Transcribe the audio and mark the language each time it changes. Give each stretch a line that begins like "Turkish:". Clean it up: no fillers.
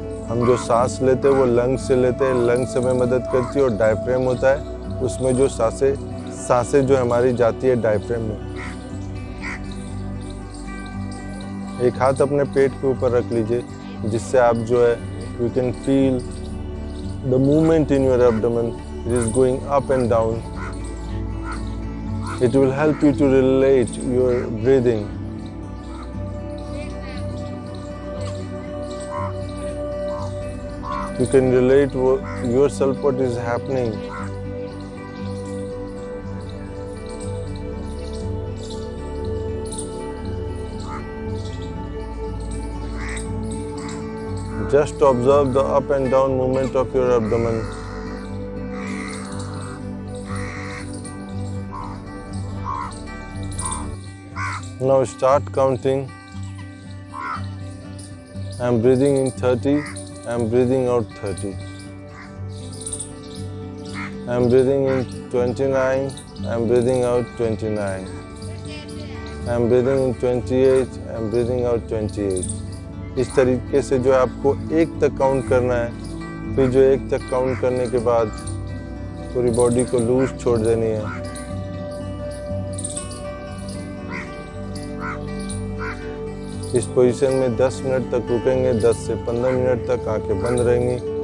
Hindi: हम जो सांस लेते हैं वो लंग्स से लेते हैं, लंग्स हमें मदद करती है, और डायफ्रेम होता है उसमें जो सांसें जो हमारी जाती है डायफ्रेम में। एक हाथ अपने पेट के ऊपर रख लीजिए, जिससे आप जो है
English: You can feel the movement in your abdomen, it is going up and down. It will help you to relate your breathing. You can relate yourself what is happening. Just observe the up and down movement of your abdomen. Now start counting. I'm breathing in 30, I'm breathing out 30. I'm breathing in 29, I'm breathing out 29. I'm breathing in 28, I'm breathing out 28.
Hindi: इस तरीके से जो है आपको 1 तक count करना है। फिर जो 1 तक काउंट करने के बाद पूरी बॉडी को लूज छोड़ देनी है। इस पोजीशन में 10 मिनट तक रुकेंगे। 10 से 15 मिनट तक आंखें बंद रहेंगी।